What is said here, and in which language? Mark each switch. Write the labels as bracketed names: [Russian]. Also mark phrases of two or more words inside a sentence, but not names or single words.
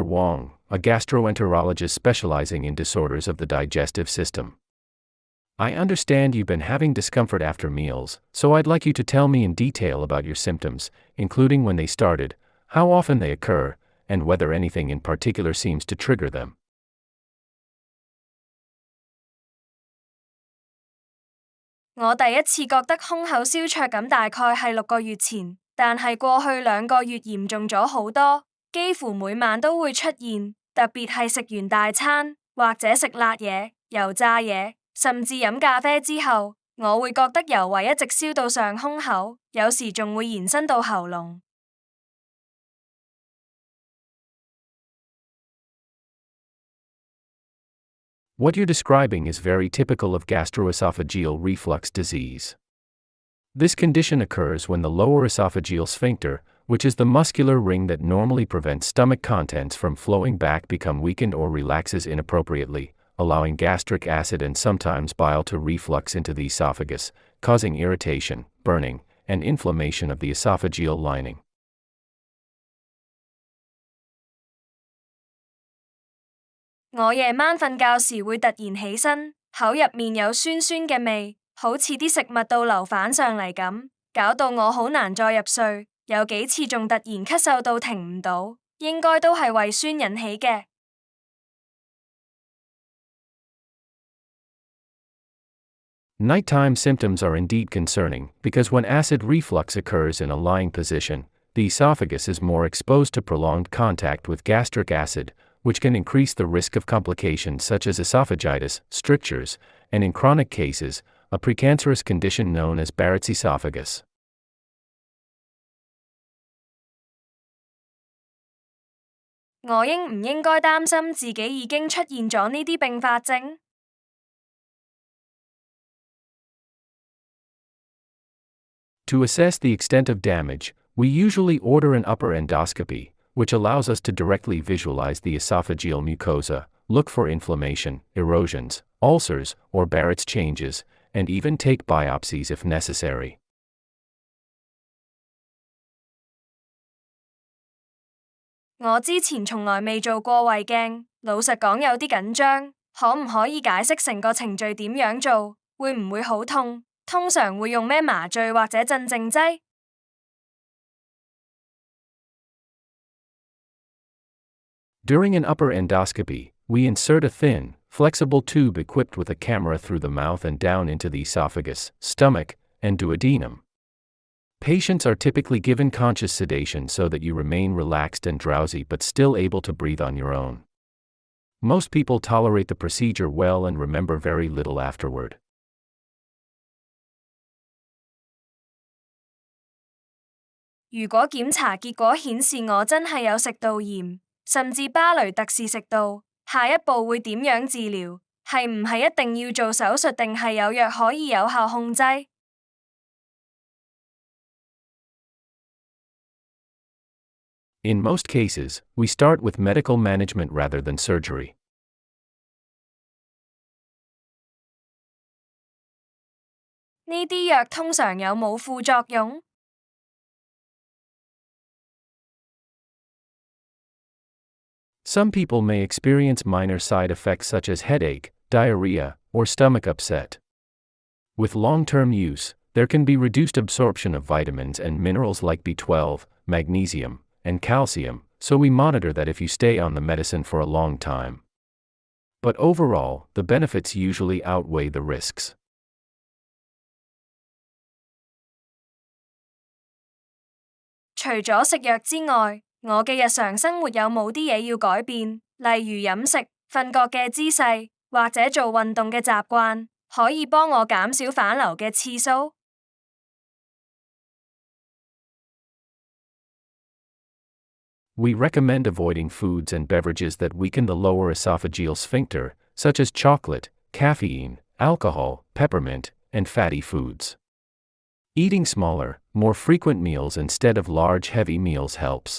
[English] Wong, a gastroenterologist specializing in disorders of the digestive system. I understand you've been having discomfort after meals, so I'd like you to tell me in detail about your symptoms, including when they started, how often they occur, and whether anything in particular seems to trigger them. [Cantonese] 我第一次覺得胸口燒灼感大概係6個月前，但係過去2個月嚴重咗好多，幾乎每晚都會出現，特別係食完大餐，或者食辣嘢、油炸嘢，甚至飲咖啡之後，我會覺得由胃一直燒到上胸口，有時仲會延伸到喉嚨。 [English] What you're describing is very typical of gastroesophageal reflux disease. This condition occurs when the lower esophageal sphincter, which is the muscular ring that normally prevents stomach contents from flowing back, become weakened or relaxes inappropriately, allowing gastric acid and sometimes bile to reflux into the esophagus, causing irritation, burning, and inflammation of the esophageal lining. [Cantonese] 我夜晚瞓覺時會突然起身，口入面有酸酸嘅味，好似啲食物倒流反上嚟咁，搞到我好難再入睡，有幾次仲突然咳嗽到停唔到，應該都係胃酸引起嘅。 [English] Nighttime symptoms are indeed concerning, because when acid reflux occurs in a lying position, the esophagus is more exposed to prolonged contact with gastric acid, which can increase the risk of complications such as esophagitis, strictures, and in chronic cases, a precancerous condition known as Barrett's esophagus. [Cantonese] 我應唔應該擔心自己已經出現咗呢啲併發症？ [English] To assess the extent of damage, we usually order an upper endoscopy, which allows us to directly visualize the esophageal mucosa, look for inflammation, erosions, ulcers, or Barrett's changes, and even take biopsies if necessary. [Cantonese] 我之前從來未做過胃鏡，老實講有啲緊張，可唔可以解釋成個程序點樣做？會唔會好痛？通常會用咩麻醉或者鎮靜劑？ [English] During an upper endoscopy, we insert a thin, flexible tube equipped with a camera through the mouth and down into the esophagus, stomach, and duodenum. Patients are typically given conscious sedation so that you remain relaxed and drowsy but still able to breathe on your own. Most people tolerate the procedure well and remember very little afterward. [Cantonese] 如果檢查結果顯示我真係有食道炎，甚至巴雷特氏食道，下一步會點樣治療？係唔係一定要做手術定係有藥可以有效控制？ [English] In most cases, we start with medical management rather than surgery. [Cantonese] 呢啲藥通常有冇副作用？ [English] Some people may experience minor side effects such as headache, diarrhea, or stomach upset. With long-term use, there can be reduced absorption of vitamins and minerals like B12, magnesium, and calcium, so we monitor that if you stay on the medicine for a long time. But overall, the benefits usually outweigh the risks. [Cantonese] 除咗食藥之外，我嘅日常生活有冇啲嘢要改變，例如飲食、瞓覺嘅姿勢，或者做運動嘅習慣，可以幫我減少反流嘅次數？ [English] We recommend avoiding foods and beverages that weaken the lower esophageal sphincter, such as chocolate, caffeine, alcohol, peppermint, and fatty foods. Eating smaller, more frequent meals instead of large heavy meals helps.